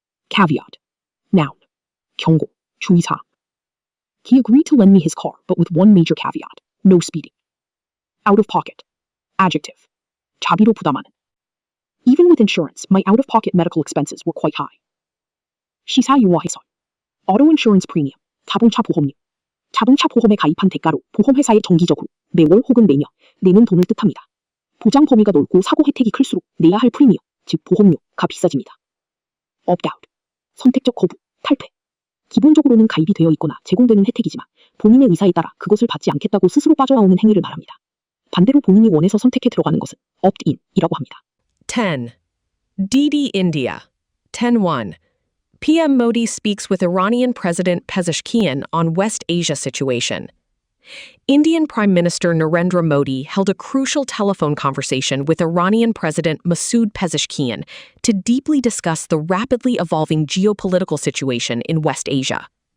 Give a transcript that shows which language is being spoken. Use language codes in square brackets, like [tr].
[en] Caveat. Noun. [ko] 경고, 주의사항. [en] He agreed to lend me his car, but with one major caveat. No speeding. Out of pocket. Adjective. [ko] 자비로 부담하는. [en] Even with insurance, my out-of-pocket medical expenses were quite high. [ko] 시사 용어 해설. [en] Auto insurance premium. [ko] 자동차 보험료. 자동차 보험에 가입한 대가로 보험회사에 정기적으로 매월 혹은 매년 내는 돈을 뜻합니다. 보장 범위가 넓고 사고 혜택이 클수록 내야 할 프리미엄, 즉 보험료가 비싸집니다. Opt-out. 선택적 거부, 탈퇴. 기본적으로는 가입이 되어 있거나 제공되는 혜택이지만 본인의 의사에 따라 그것을 받지 않겠다고 스스로 빠져나오는 행위를 말합니다. 반대로 본인이 원해서 선택해 들어가는 것은 opt-in이라고 합니다. [en] 10. DD India. 10.1. PM Modi speaks with Iranian President Pezeshkian on West Asia situation. Indian Prime Minister Narendra Modi held a crucial telephone conversation with Iranian President Masoud Pezeshkian to deeply discuss the rapidly evolving geopolitical situation in West Asia.